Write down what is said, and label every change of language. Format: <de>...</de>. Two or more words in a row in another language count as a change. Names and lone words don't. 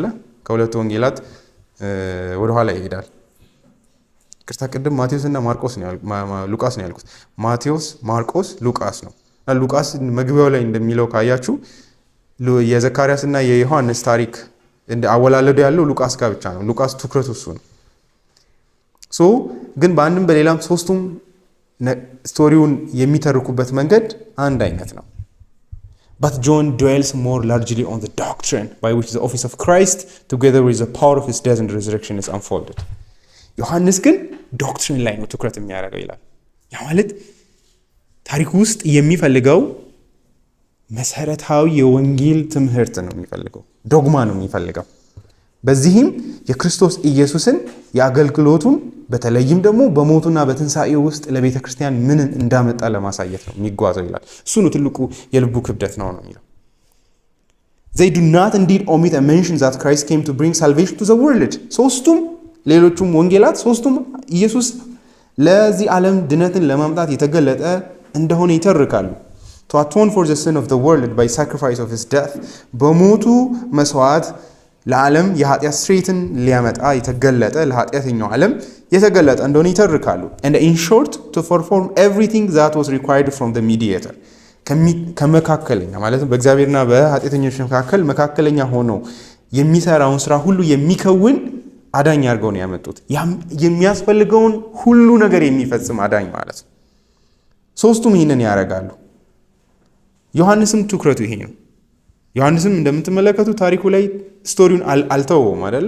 <am>ከሁለቱ ወንጌላት ወደ ኋላ ይሄዳል። ቅርታ ቅድም ማቴዎስ እና ሉቃስ ነው ያልኩት። ማቴዎስ፣ ማርቆስ፣ ሉቃስ ነው። ሉቃስ መግቢያው ላይ እንደሚለው ካያችሁ የዘካርያስ እና የዮሐንስ ታሪክ አወላለዱ ያለው ሉቃስ ጋር ብቻ ነው። ሉቃስ ትኩረቱ እሱ ነው። ግን በአንድም በሌላም ሶስቱም ስቶሪውን የሚተርኩበት መንገድ አንድ አይነት ነው።</am> <en>But John dwells more largely on the doctrine by which the office of Christ, together with the power of his death and resurrection, is unfolded.</en> <am>ዮሐንስ ግን ዶክትሪን ላይ ነው ትኩረት የሚያደርገው ይላል። ያ ማለት ታሪክ ውስጥ የሚፈልገው መሰረታዊ የወንጌል ትምህርት ነው የሚፈልገው፣ ዶግማ ነው የሚፈልገው። በዚህም የክርስቶስ ኢየሱስን የአገልግሎቱን በተለይም ደግሞ በሞቱና በትንሣኤው ውስጥ ለቤተ ክርስቲያን ምን እንዳመጣ ለማሳየት ነው የሚጓዘው ይላል። እሱ ነው ትልቁ የልቡ ክብደት ነው የሚለው።</am> <en>They do not indeed omit a mention that Christ came to bring salvation to the world.</en> <am>ሶስቱም ሌሎቹም ወንጌላት ሶስቱም ኢየሱስ ለዚህ ዓለም ድነትን ለማምጣት የተገለጠ እንደሆነ ይተርካሉ።</am> <en>To atone for the sin of the world by sacrifice of his death,</en> <am>በሞቱ መስዋዕት ለዓለም የኃጢአት ስርየትን ሊያመጣ የተገለጠ ለኃጢአተኛው ዓለም የተገለጠ እንደሆነ ይተርካሉ።</am> <en>And in short, to perform everything that was required from the mediator,</en> <am>ከመካከለኛ ማለት ነው በእግዚአብሔርና በኃጢአተኞች መካከል መካከለኛ ሆኖ የሚሰራውን ስራ ሁሉ የሚከውን አዳኝ አድርገው ነው ያመጡት። የሚያስፈልገውን ሁሉ ነገር የሚፈጽም አዳኝ ማለት ነው። ሶስቱም ይህንን ያደርጋሉ። ዮሐንስም ትኩረቱ ይሄ ነው። ዮሐንስም እንደምትመለከቱ ታሪኩ ላይ ስቶሪውን አልተወውም አይደለ?</am>